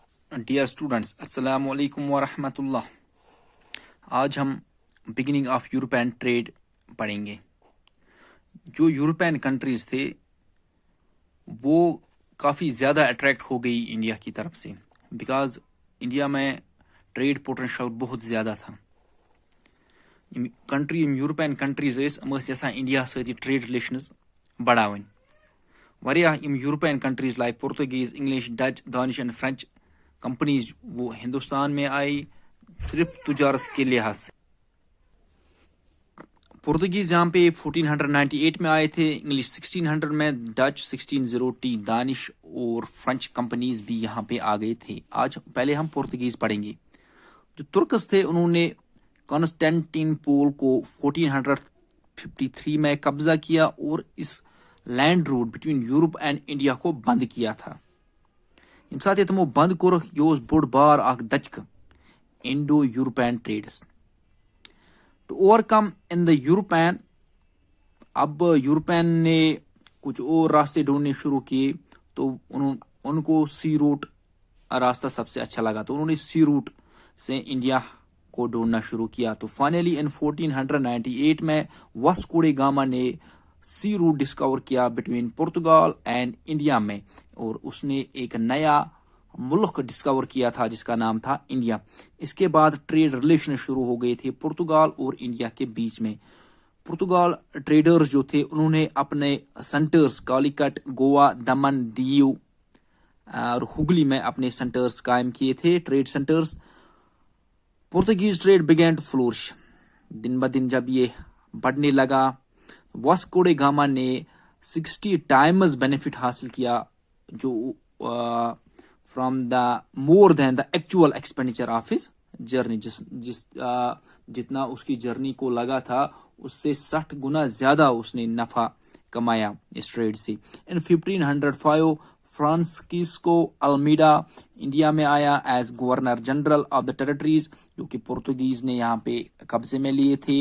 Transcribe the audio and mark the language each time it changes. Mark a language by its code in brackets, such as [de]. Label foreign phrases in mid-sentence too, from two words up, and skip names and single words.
[en] dear students, [ar] السلام علیکم ورحمۃ اللہ۔ [ur] آج ہم [en] beginning of European trade [ur] پڑھیں گے۔ جو [en] European countries [ur] تھے وہ کافی زیادہ اٹریکٹ ہو گئی انڈیا کی طرف سے، بیکاز انڈیا میں [en] trade potential [ur] بہت زیادہ تھا۔ [en] European countries [ks] یژھان انڈیا سۭتۍ [en] trade relations [ks] بڑھاوٕنۍ۔ [ur] واریاہ [en] European countries like Portuguese, English, Dutch, Danish and French companies [ur] وہ ہندوستان میں آئی صرف تجارت کے لحاظ سے۔ پرتگیز یہاں پہ 1498 میں آئے تھے، انگلش 1600 میں، ڈچ 1602، دانش اور فرینچ کمپنیز بھی یہاں پہ آ گئے تھے۔ آج پہلے ہم پرتگیز پڑھیں گے۔ جو ترکس تھے انہوں نے کانسٹینٹین پول کو 1453 میں قبضہ کیا اور اس [en] land route between Europe and India [ur] کو بند کیا تھا۔ [ks] ییٚمہِ ساتہٕ تمو بند کوٚرُکھ یہِ اوس بوٚڑ بار اکھ دھچکہٕ [en] Indo European trades to overcome in the European. [ur] اب یورپین نے کچھ اور راستے ڈھونڈنے شروع کیے تو ان کو [en] sea route [ur] راستہ سب سے اچھا لگا، تو انہوں نے [en] sea route [ur] سے انڈیا کو ڈھونڈنا شروع کیا۔ تو [en] finally in 1498 [ur] میں واسکو ڈے گاما نے [en] sea route discover [ur] کیا [en] between Portugal and India [ur] میں، اور اس نے ایک نیا ملک ڈسکور کیا تھا جس کا نام تھا انڈیا۔ اس کے بعد [en] trade relation [ur] شروع ہو گئے تھے پرتگال اور انڈیا کے بیچ میں۔ پرتگال ٹریڈرز جو تھے انہوں نے اپنے سینٹرز کالیکٹ، گوا، دمن، دیو اور ہگلی میں اپنے سینٹرز قائم کیے تھے، [en] trade centers. Portuguese trade began to flourish. [ur] دن بدن جب یہ بڑھنے لگا، واسکو ڈے گاما نے [en] 60 times benefit [ur] حاصل کیا، جو [en] from the more than the actual expenditure of his journey, [ur] جتنا اس کی جرنی کو لگا تھا اس سے 60 گنا زیادہ اس نے نفع کمایا اس ٹریڈ سے۔ [en] in 1505 [ur] فرانسسکو المیڈا انڈیا میں آیا [en] as Governor General of the territories, [ur] جو کہ پرتگیز نے یہاں پہ قبضے میں لیے تھے۔